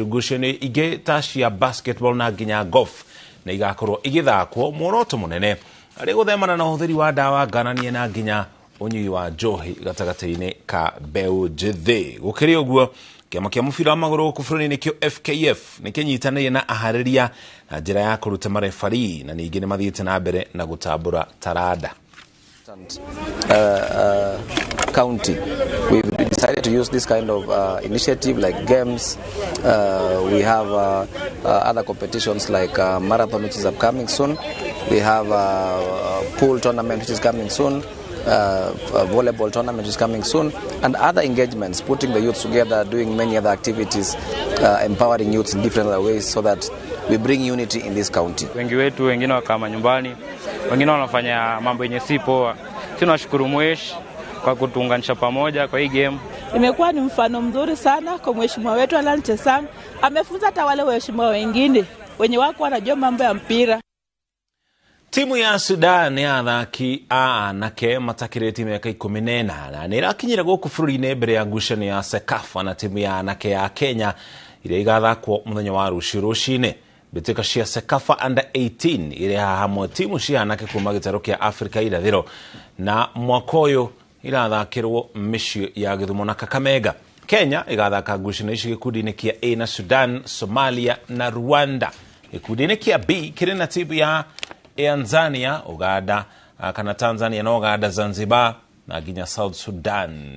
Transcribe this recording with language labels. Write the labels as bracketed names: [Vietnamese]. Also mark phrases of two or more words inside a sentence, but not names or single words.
[Kikuyu] Ngucanio ingĩ ta cia basketball na nginya golf na igakorwo igĩthakwo muoroto mũnene arĩ gũthemana na ũhũthĩri wa ndawa ngananie na nginya ũnyui wa njohi gatagata-inĩ ka mbeũ njĩthĩ. Gũkĩrĩ ũguo, kĩama kĩa mũbira wa magũrũ gũkũ bũrũri-inĩ kĩo FKF nĩ kĩnyitanĩire na aharĩria na njĩra ya kũruta marefari na ningĩ nĩ mathiĩte na mbere na gũtambũra taranda. [English] County. We've decided to use this kind of initiative like games. We have other competitions like marathon, which is upcoming soon. We have a pool tournament, which is coming soon. A volleyball tournament is coming soon, and other engagements, putting the youths together, doing many other activities, empowering youths in different other ways so that we bring unity in this county. [Swahili] Wengi wetu wengine wakama nyumbani, wengine wanafanya mambo yenye si poa. Tunashukuru Mwesh kwa kutuunganisha pamoja kwa hii game. Imekuwa ni mfano mzuri sana kwa mheshimiwa wetu Alan Chesang. Amefunza hata wale waheshimiwa wengine wenye wako wanajua mambo ya mpira. [Kikuyu] Timu ya Sudan ya athaki anake matakĩrĩtie mĩaka 14 na nĩ ĩrakinyire gũkũ bũrũri-inĩ mbere ya ngucanio ya Sekafa na timu ya anake ya Kenya iria igathakwo mũthenya wa rũciũ rũcinĩ. Mbĩtĩka cia Sekafa under 18 ireha hamwe timu cia anake kuma gĩtarũ kĩa Afrika irathĩro na mwaka ũyũ irathakĩrwo mĩciĩ ya Gĩthumo na Kakamega. Kenya igathaka ngucanio ici gĩkundi-inĩ kĩa A na Sudan, Somalia na Rwanda. Gĩkundi-inĩ kĩa B kĩrĩ na timu ya Tanzania, Uganda, kana Tanzania na Uganda, Zanzibar na nginya South Sudan.